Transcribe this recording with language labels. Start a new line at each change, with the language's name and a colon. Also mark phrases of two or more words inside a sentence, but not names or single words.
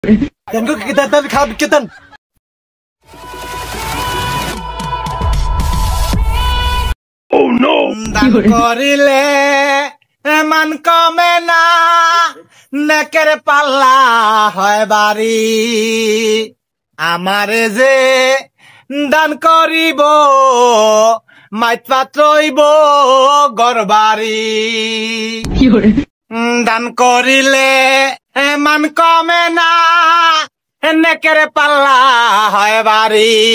Spanish: Tengo que quitar el cable, quitan.
English: Oh no!
Bangla: দান করিলে মান কমে না নেকের পাল্লা হয় বাড়ি আমারে যে দান করিব মাইত পাত্রইব গরবাড়ি দান করিলে মান কমে না নেকের পাল্লা হয় বাড়ি